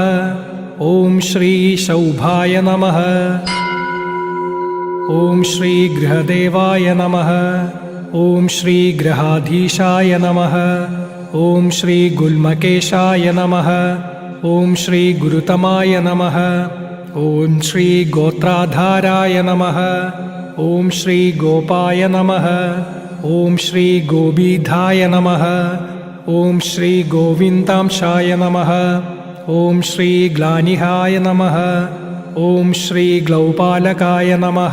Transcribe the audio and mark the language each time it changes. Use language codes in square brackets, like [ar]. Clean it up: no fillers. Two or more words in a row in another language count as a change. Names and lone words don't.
[sa] ഓം ശ്രീ ശൗഭായ നമഃ. ഓം ശ്രീ ഗൃഹദേവായ നമഃ. ഓം ശ്രീ ഗൃഹാധീശായ നമഃ. ഓം ശ്രീ ഗുൽമകേശായ നമഃ. ഓം ശ്രീ ഗുരുതമായ നമഃ. ॐ श्रीगोत्राधाराय नमः। ॐ श्रीगोपाय नमः। ॐ श्रीगोबीधाय नमः। ॐ श्रीगोविन्दांशाय नमः। ॐ श्रीग्लानिहाय नमः। ॐ श्रीग्लौपालकाय नमः।